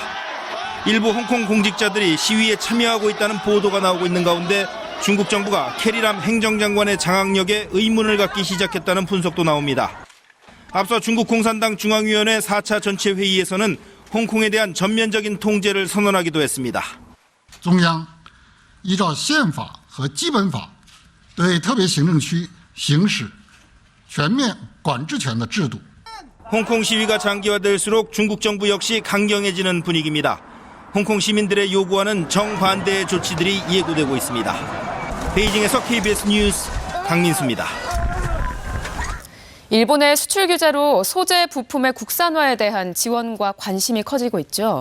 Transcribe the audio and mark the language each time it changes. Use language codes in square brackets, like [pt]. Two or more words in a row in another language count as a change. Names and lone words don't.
[ko] 일부 홍콩 공직자들이 시위에 참여하고 있다는 보도가 나오고 있는 가운데 중국 정부가 캐리람 행정장관의 장악력에 의문을 갖기 시작했다는 분석도 나옵니다. 앞서 중국 공산당 중앙위원회 4차 전체 회의에서는 홍콩에 대한 전면적인 통제를 선언하기도 했습니다. [zh] 中央依照宪法和基本法对特别行政区行使全面管制权的制度。 [ko] 홍콩 시위가 장기화될수록 중국 정부 역시 강경해지는 분위기입니다. 홍콩 시민들의 요구하는 정반대의 조치들이 예고되고 있습니다. 베이징에서 KBS 뉴스 강민수입니다. 일본의 수출 규제로 소재 부품의 국산화에 대한 지원과 관심이 커지고 있죠.